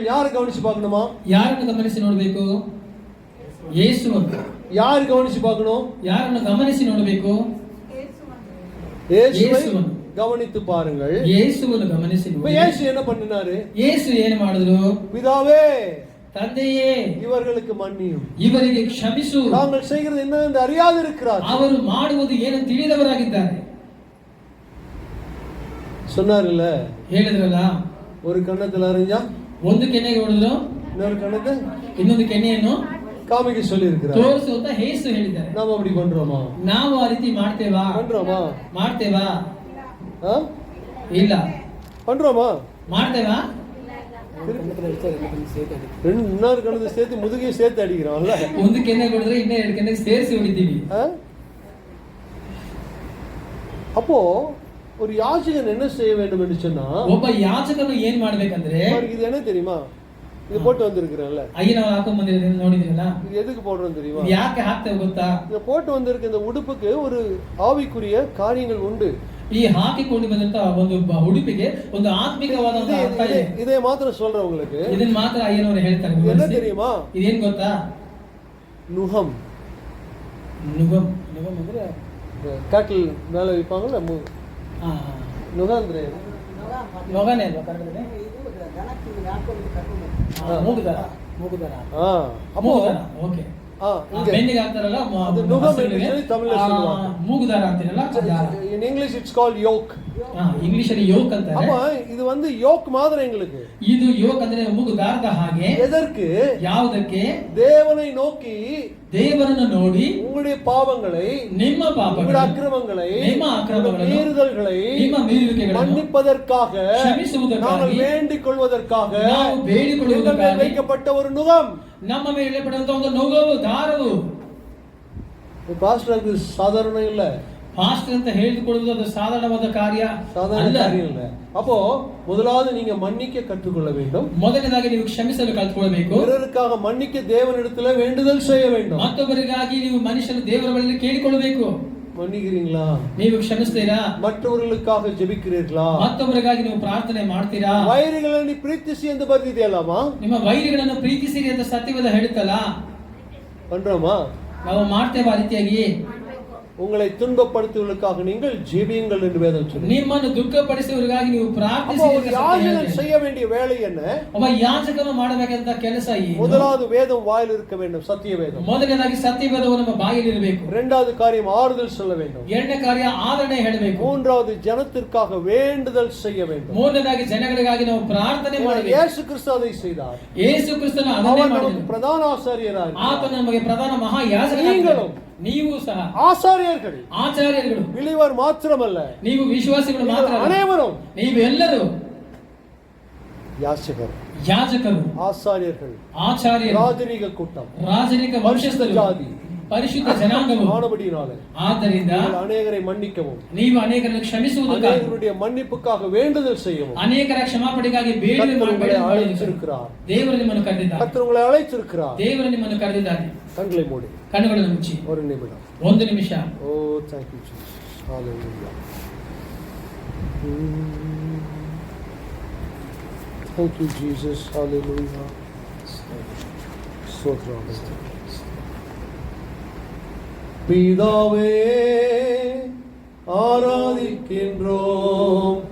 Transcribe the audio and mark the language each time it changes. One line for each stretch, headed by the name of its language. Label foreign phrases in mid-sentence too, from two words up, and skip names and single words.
Tamil: யார் கவனிச்சு பார்க்கணுமா?
Kannada: ಯಾರನ್ನು ಗಮನಿಸಿ ನೋಡಬೇಕು? ಯೇಸುವನ್ನು.
Tamil: யார் கவனிச்சு பார்க்கணும்?
Kannada: ಯಾರನ್ನು ಗಮನಿಸಿ ನೋಡಬೇಕು?
Tamil: இயேசுவை இயேசுவன். கவனித்து பாருங்கள்.
Kannada: ಯೇಸುವನ್ನು ಗಮನಿಸಿ
Tamil: இப்ப
Kannada: ನೋಡಿ.
Tamil: இயேசு என்ன பண்ணினாரு?
Kannada: ಯೇಸು ಏನು ಮಾಡಿದ್ರು?
Tamil: பிதாவே,
Kannada: ತಂದೆಯೇ,
Tamil: இவர்களுக்கு மன்னியும்,
Kannada: ಇವರಿಗೆ ಕ್ಷಮಿಸು,
Tamil: தாங்கள் செய்கிறது என்ன என்று அறியாது இருக்கிறார்
Kannada: ಅವರು ಮಾಡುವುದು ಏನು ತಿಳಿದವರಾಗಿದ್ದಾರೆ.
Tamil: சொன்னார்ல,
Kannada: ಹೇಳಿದ್ರಲ್ಲ,
Tamil: ஒரு கண்ணத்துல அறிஞ்சா
Kannada: ಒಂದು ಕೆನ್ನೆಗೆ ಹೊಡೆದ್ರು,
Tamil: இன்னொரு கண்ணத்தை
Kannada: ಇನ್ನೊಂದು ಕೆನ್ನೆಯನ್ನು
Tamil: காமிக்க சொல்லி இருக்கிறார்.
Kannada: ತೋರಿಸು ಅಂತ ಯೇಸು ಹೇಳಿದ್ದಾರೆ.
Tamil: நாம அப்படி பண்றோமா?
Kannada: ನಾವು ಆ ರೀತಿ ಮಾಡ್ತೇವಾ? ಮಾಡ್ತೇವಾ?
Tamil: ஆ?
Kannada: ಇಲ್ಲ.
Tamil: பண்றோமா?
Kannada: ಮಾಡ್ತೇವಾ?
Tamil: இன்னொரு கண்ணத்தை சேர்த்து முதுகையும் சேர்த்து அடிக்கிறோம்ல.
Kannada: ಒಂದು ಕೆನ್ನೆ ಹೊಡೆದ್ರೆ ಇನ್ನೂ ಎರಡು ಕೆನ್ನೆಗೆ ಸೇರಿಸಿ ಹೊಡಿತೀವಿ.
Tamil: ஆ? அப்போ ஒரு யாஜகன் என்ன செய்ய வேண்டும் என்று சொன்னா,
Kannada: ಒಬ್ಬ ಯಾಜಕನು ಏನ್ ಮಾಡ್ಬೇಕಂದ್ರೆ,
Tamil: அவருக்கு இது என்ன தெரியுமா? இது போட்டு வந்திருக்கிறேன்ல,
Kannada: ಅಯ್ಯ ನಾವು ಹಾಕೊಂಡ್ ಬಂದಿರೋದನ್ನ ನೋಡಿದ್ರಲ್ಲ,
Tamil: இது எதுக்கு போடுறோம் தெரியுமா?
Kannada: ಇದು ಯಾಕೆ ಹಾಕ್ತೇವೆ ಗೊತ್ತಾ?
Tamil: இந்த போட்டு வந்திருக்க இந்த உடுப்புக்கு ஒரு ஆவிக்குரிய காரியங்கள் உண்டு.
Kannada: ಈ ಹಾಕಿಕೊಂಡು ಬಂದಂತ ಒಂದು ಉಡುಪಿಗೆ ಒಂದು ಆತ್ಮಿಕವಾದಂತ ಅರ್ಥ ಇದೆ.
Tamil: இதை மாத்திரம் சொல்றேன் உங்களுக்கு.
Kannada: ಇದನ್ನ ಮಾತ್ರ ಅಯ್ಯನವರು ಹೇಳ್ತಾರೆ.
Tamil: என்ன தெரியுமா?
Kannada: ಇದೇನ್ ಗೊತ್ತಾ?
Tamil: நுகம்.
Kannada: ನುಗಮ್. ನುಗಮ್ ಅಂದ್ರೆ ಕಾಟಲ್ ಮೇಲೆ
Tamil: வைப்பாங்கல்ல, நுகம்
Kannada: ಅಂದ್ರೆ ನೊಗನೇ ಅಲ್ವಾ ಕನ್ನಡದಲ್ಲಿ? ಮೂಗುದಾರ. ಮೂಗುದಾರ. ಮೂಗುದಾರ. ಓಕೆ. ಬೆನ್ನಿಗೆ ಹಾಕ್ತಾರಲ್ಲ, ಅದು ನುಗಮ್ ಎಂದು ಹೇಳಿ ತಮಿಳಲ್ಲಿ சொல்லுவாங்க. ಮೂಗುದಾರ ಅಂತೀರಲ್ಲ.
English: In English it's called yoke.
Kannada: ಇಂಗ್ಲಿಷ್ ಅಲ್ಲಿ ಯೋಕ್ ಅಂತಾರೆ.
Tamil: அப்ப இது வந்து யோக் மாதிரி எங்களுக்கு.
Kannada: ಇದು ಯೋಕ್ ಅಂದ್ರೆ ಮೂಗುದಾರದ ಹಾಗೆ.
Tamil: எதற்கு?
Kannada: ಯಾವುದಕ್ಕೆ?
Tamil: தேவனை நோக்கி,
Kannada: ದೇವರನ್ನು ನೋಡಿ,
Tamil: உங்களுடைய பாவங்களை,
Kannada: ನಿಮ್ಮ ಪಾಪಗಳು,
Tamil: உங்களுடைய அக்கிரமங்களை,
Kannada: ನಿಮ್ಮ ಅಕ್ರಮಗಳನ್ನು,
Tamil: மீறுதல்களை
Kannada: ನಿಮ್ಮ ಮೀರುವಿಕೆಗಳನ್ನು
Tamil: மன்னிப்பதற்காக,
Kannada: ಕ್ಷಮಿಸುವುದಕ್ಕಾಗಿ,
Tamil: நாங்கள் வேண்டிக் கொள்வதற்காக
Kannada: ನಾವು ಬೇಡಿಕೊಳ್ಳುವುದಕ್ಕಾಗಿ
Tamil: வைக்கப்பட்ட ஒரு நுகம்.
Kannada: ನಮ್ಮ ಮೇಲೆ ಪಡೆದಂತ ಒಂದು ನೊಗವು, ದಾರವು.
Tamil: பாஸ்டருக்கு சாதாரண இல்ல.
Kannada: ಪಾಸ್ಟರ್ ಅಂತ ಹೇಳಿಕೊಳ್ಳುವುದು ಅದು ಸಾಧಾರಣವಾದ ಕಾರ್ಯ
Tamil: சாதாரண காரியம் இல்ல. அப்போ முதலாவது நீங்க மன்னிக்க கற்றுக்கொள்ள வேண்டும்.
Kannada: ಮೊದಲನೇದಾಗಿ ನೀವು ಕ್ಷಮಿಸಲು ಕಲಿತುಕೊಳ್ಳಬೇಕು.
Tamil: பிறருக்காக மன்னிக்க தேவனிடத்துல வேண்டுதல் செய்ய வேண்டும்.
Kannada: ಮತ್ತೊಬ್ಬರಿಗಾಗಿ ನೀವು ಮನುಷ್ಯನ ದೇವರ ಬಳಿ ಕೇಳಿಕೊಳ್ಳಬೇಕು.
Tamil: மன்னிக்கிறீங்களா?
Kannada: ನೀವು ಕ್ಷಮಿಸ್ತೀರಾ?
Tamil: மற்றவர்களுக்காக ஜெபிக்கிறீர்களா?
Kannada: ಮತ್ತೊಬ್ಬರಿಗಾಗಿ ನೀವು ಪ್ರಾರ್ಥನೆ ಮಾಡ್ತೀರಾ? ವೈರಿಗಳನ್ನು ಪ್ರೀತಿಸಿ ಎಂದು ಬರ್ದಿದೆಯಲ್ಲಮ್ಮ. ನಿಮ್ಮ ವೈರಿಗಳನ್ನು ಪ್ರೀತಿಸಿರಿ ಅಂತ ಸತ್ಯವೇದ ಹೇಳುತ್ತಲ್ಲ,
Tamil: பண்றோமா?
Kannada: ನಾವು ಮಾಡ್ತೇವೆ ಆ ರೀತಿಯಾಗಿ.
Tamil: உங்களை துன்பப்படுத்துவதற்காக நீங்கள் ஜெபியுங்கள் என்று வேதம் சொல்லுது.
Kannada: ನಿಮ್ಮನ್ನು ದುಃಖಪಡಿಸುವವರಿಗಾಗಿ ನೀವು ಪ್ರಾರ್ಥಿಸಿರಿ.
Tamil: யாஜகன் செய்ய வேண்டிய வேலை என்ன?
Kannada: ಒಬ್ಬ ಯಾಜಕನು ಮಾಡಬೇಕಂತ ಕೆಲಸ ಏನು?
Tamil: முதலாவது வேதம் வாயில் இருக்க வேண்டும், சத்திய வேதம்.
Kannada: ಮೊದಲನೇದಾಗಿ ಸತ್ಯವೇದವು ನಮ್ಮ ಬಾಯಲ್ಲಿ ಇರಬೇಕು.
Tamil: இரண்டாவது காரியம் ஆறுதல் சொல்ல வேண்டும்.
Kannada: ಎರಡನೇ ಕಾರ್ಯ ಆದರಣೆ ಹೇಳಬೇಕು.
Tamil: மூன்றாவது ஜனத்திற்காக வேண்டுதல் செய்ய வேண்டும்.
Kannada: ಮೂರನೇದಾಗಿ ಜನಗಳಿಗಾಗಿ ನಾವು ಪ್ರಾರ್ಥನೆ ಮಾಡಬೇಕು.
Tamil: இயேசு கிறிஸ்து அதை செய்தார்.
Kannada: ಯೇಸು ಕ್ರಿಸ್ತನು ಅದನ್ನೇ ಮಾಡಿದನು.
Tamil: பிரதான ஆசாரியராக
Kannada: ಆತನು ನಮಗೆ ಪ್ರಧಾನ ಮಹಾ ಯಾಜಕನಾಗಿದ್ದಾನೆ. ನೀವು ಸಹ
Tamil: ஆசாரியர்கள்,
Kannada: ಆಚಾರ್ಯರುಗಳು.
Tamil: பிலிவர் மாத்திரமல்ல,
Kannada: ನೀವು ವಿಶ್ವಾಸಿಗಳು ಮಾತ್ರ ಅಲ್ಲ,
Tamil: அனைவரும்
Kannada: ನೀವು ಎಲ್ಲರೂ
Tamil: யாஜகர்,
Kannada: ಯಾಜಕರು,
Tamil: ஆசாரியர்கள்,
Kannada: ಆಚಾರ್ಯರು,
Tamil: ராஜரீக கூட்டம்,
Kannada: ರಾಜನಿಕ ವಂಶಸ್ಥರು,
Tamil: ஜாதி,
Kannada: ಪರಿಶುದ್ಧ ಜನಾಂಗವು.
Tamil: ஆனபடியினாலே
Kannada: ಆದ್ದರಿಂದ
Tamil: அநேகரை மன்னிக்கவும்,
Kannada: ನೀವು ಅನೇಕರನ್ನು ಕ್ಷಮಿಸುವುದಕ್ಕಾಗಿ,
Tamil: அநேகருடைய மன்னிப்புக்காக வேண்டுதல் செய்யவும்
Kannada: ಅನೇಕರ ಕ್ಷಮಾಪಣೆಗಾಗಿ ಬೇಡುವುದಕ್ಕಾಗಿ
Tamil: அழைத்திருக்கிறார்.
Kannada: ದೇವರು ನಿಮ್ಮನ್ನು ಕರೆದಿದ್ದಾರೆ.
Tamil: கர்த்தர் உங்களை அழைத்திருக்கிறார்.
Kannada: ದೇವರು ನಿಮ್ಮನ್ನು ಕರೆದಿದ್ದಾನೆ.
Tamil: கண்களை மூடி
Kannada: ಕಣ್ಣುಗಳನ್ನು ಮುಚ್ಚಿ
Tamil: ஒரு நிமிடம்.
Kannada: ಒಂದು ನಿಮಿಷ.
English: ஓ thank you Jesus. Hallelujah. Thank you Jesus. Hallelujah.
Tamil: ஸ்தோத்திரம். பிதாவே, ஆராதிக்கின்றோம்.